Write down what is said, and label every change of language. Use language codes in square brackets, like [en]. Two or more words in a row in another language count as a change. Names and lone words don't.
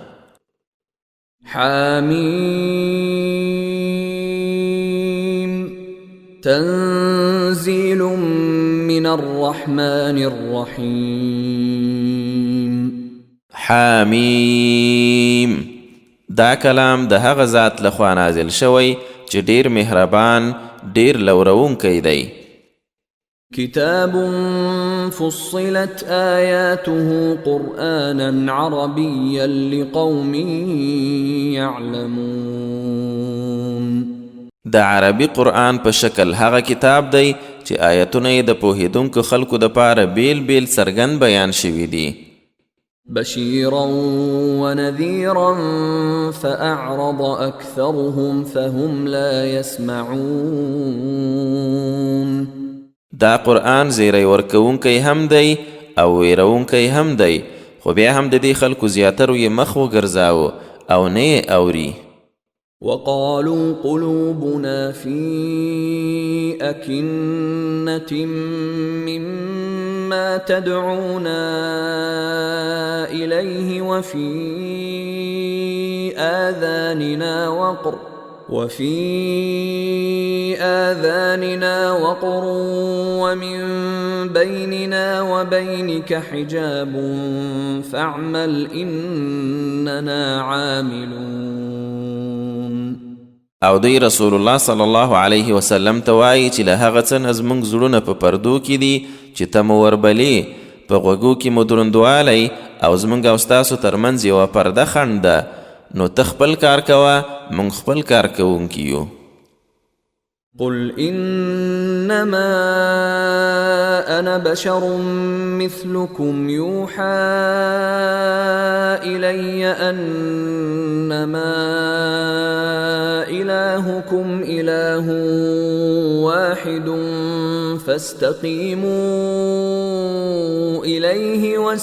[ar] حامیم تنزیل من الرحمن الرحیم. [ps] حامیم دا کلام د هغه ذات لخوا نازل شوی چې ډیر مهربان ډیر لورونکی دی. [ar] كتاب فصلت آياته قرآنا عربيا لقوم يعلمون. [ps] د عربي قرآن په شکل هغه کتاب دی چې آیتونه یې د پوهیدونکو خلکو دپاره بیل بیل څرګند بیان شوي دي. [ar] بشيرا ونذيرا فأعرض أكثرهم فهم لا يسمعون. [ps] دا قرآن زیری ورکوونکی هم دی او ویرونکی هم دی خو بیا هم د دې خلکو زیاترو یې مخ وګرځاوه او نه یې اوري. [ar] وقالوا قلوبنا في أكنة مما تدعونا إليه وفي آذاننا وقر ومن بيننا وبينك حجاب فاعمل إننا عاملون. [ps] او دوی [ar] رسول الله صلی الله علیه وسلم [ps] ته وایي چې له هغه څه نه زموږ زړونه په پردو کې دي چې ته مو وربلې، په غوږو کې مو دروندوالی او زموږ او ستاسو ترمنځ یوه پرده خنډ ده، نو ته خپل کار کوه، موږ خپل کار کوونکي یو. [ar] قل إنما أنا بشر مثلكم يوحى إلي أنما إلهكم إله واحد فاستقيموا إليه